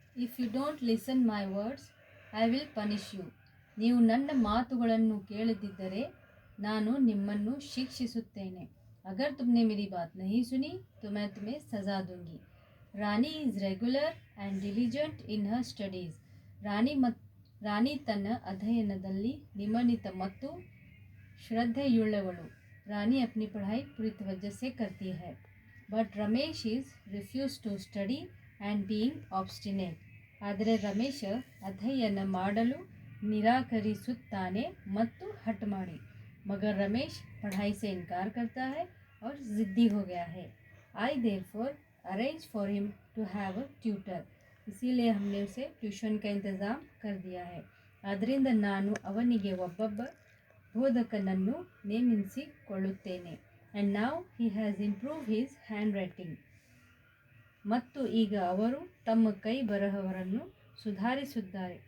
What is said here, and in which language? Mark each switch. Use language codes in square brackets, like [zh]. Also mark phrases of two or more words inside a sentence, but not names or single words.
[en] if you don't listen my words I will punish you. [kn] ನೀವು ನನ್ನ ಮಾತುಗಳನ್ನು ಕೇಳದಿದ್ದರೆ ನಾನು ನಿಮ್ಮನ್ನು ಶಿಕ್ಷಿಸುತ್ತೇನೆ. [hi] अगर तुमने मेरी बात नहीं सुनी तो मैं तुम्हें सजा दूंगी. [en] ರಾಣಿ is regular and diligent in her studies. [kn] ರಾಣಿ ತನ್ನ ಅಧ್ಯಯನದಲ್ಲಿ ನಿಯಮಿತ ಮತ್ತು ಶ್ರದ್ಧೆಯುಳ್ಳವಳು. [hi] ರಾಣಿ अपनी पढ़ाई पूरी तवज्जो से करती है. [en] But Ramesh is refused to study and being obstinate. [kn] ಆದರೆ ರಮೇಶ ಅಧ್ಯಯನ ಮಾಡಲು ನಿರಾಕರಿಸುತ್ತಾನೆ ಮತ್ತು ಹಠ ಮಾಡಿ. [hi] मगर रमेश पढ़ाई से इनकार करता है और ज़िद्दी हो गया है. [en] I therefore arrange for him to have a tutor. [hi] इसीलिए हमने उसे ट्यूशन का इंतज़ाम कर दिया है. [kn] ಆದ್ದರಿಂದ ನಾನು ಅವನಿಗೆ ಒಬ್ಬ ಬೋಧಕನನ್ನು ನೇಮಿಸಿಕೊಳ್ಳುತ್ತೇನೆ. [en] and now he has improve his hand writing. [kn] ಮತ್ತು ಈಗ ಅವರು ತಮ್ಮ ಕೈ ಬರಹವನ್ನು ಸುಧಾರಿಸಿದ್ದಾರೆ.